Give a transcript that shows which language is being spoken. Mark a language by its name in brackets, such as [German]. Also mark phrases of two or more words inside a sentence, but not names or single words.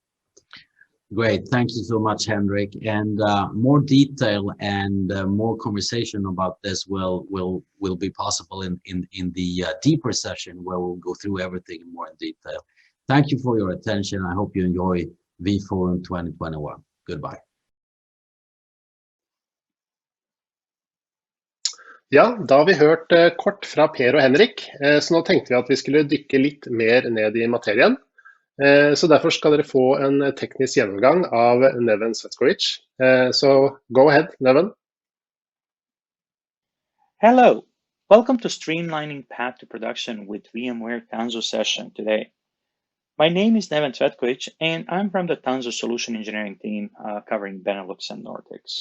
[English] Great, thank you so much, Henrik. And more detail and more conversation about this will be possible in the deeper session, where we'll go through everything in more detail. Thank you for your attention. I hope you enjoy vForum 2021. Goodbye. [Norwegian] Ja, da har vi hørt kort fra Per og Henrik, så nå tenkte vi at vi skulle dykke litt mer ned i materien. Så derfor skal dere få en teknisk gjennomgang av Neven Cvetkovic. [English] So go ahead, Neven. Hello, welcome to Streamlining Path to Production with VMware Tanzu session today. My name is Neven Cvetkovic, and I'm from the Tanzu Solution Engineering team covering Benelux and Nordics.